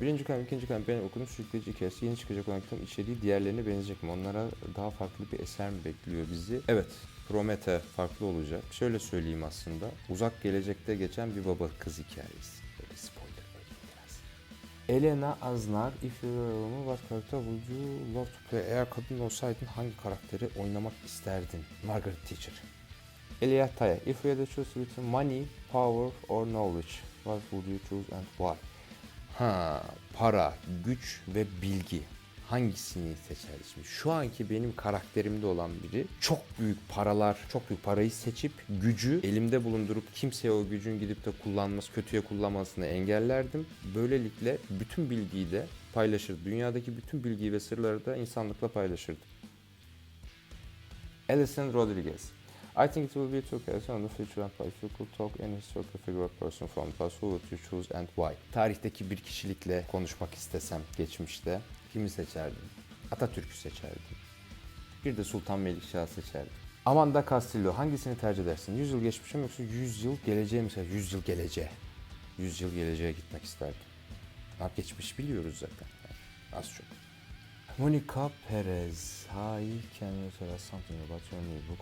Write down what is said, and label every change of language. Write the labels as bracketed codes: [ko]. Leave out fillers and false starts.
[tr] Birinci kalem, ikinci kalem ben okudum. Sürükleyici hikayesi. Yeni çıkacak olan kitabın içeriği diğerlerine benzeyecek mi? Onlara daha farklı bir eser mi bekliyor bizi? Evet. Promete farklı olacak. Şöyle söyleyeyim aslında. Uzak gelecekte geçen bir baba kız hikayesi. Böyle spoiler vereyim biraz. Elena Aznar. [en] If you were a woman, what character would you love to play? [tr] Eğer kadın olsaydın hangi karakteri oynamak isterdin? Margaret Thatcher. Elia Taya. [en] If you had to choose between money, power or knowledge, what would you choose and why? [tr] Para, güç ve bilgi. hangisini seçerdi? Şimdi şu anki benim karakterimde olan biri çok büyük paralar, çok büyük parayı seçip gücü elimde bulundurup kimseye o gücün gidip de kullanması, kötüye kullanmasını engellerdim. Böylelikle bütün bilgiyi de paylaşırdım. Dünyadaki bütün bilgiyi ve sırları da insanlıkla paylaşırdım. Alison Rodriguez. [en] I think it will be too case on the future and if you could talk any historical figure or person from the past, who would you choose and why? [tr] Tarihteki bir kişilikle konuşmak istesem geçmişte kimi seçerdim? Atatürk'ü seçerdim. Bir de Sultan Melikşah'ı seçerdim. Amanda Castillo, hangisini tercih edersin? 100 yıl geçmişe mi yoksa 100 yıl geleceğe mi? 100 yıl geleceğe. 100 yıl geleceğe gitmek isterdim. Geçmiş biliyoruz zaten. Yani az çok. Monica Perez. [en] Hi, can you tell us something about your new book?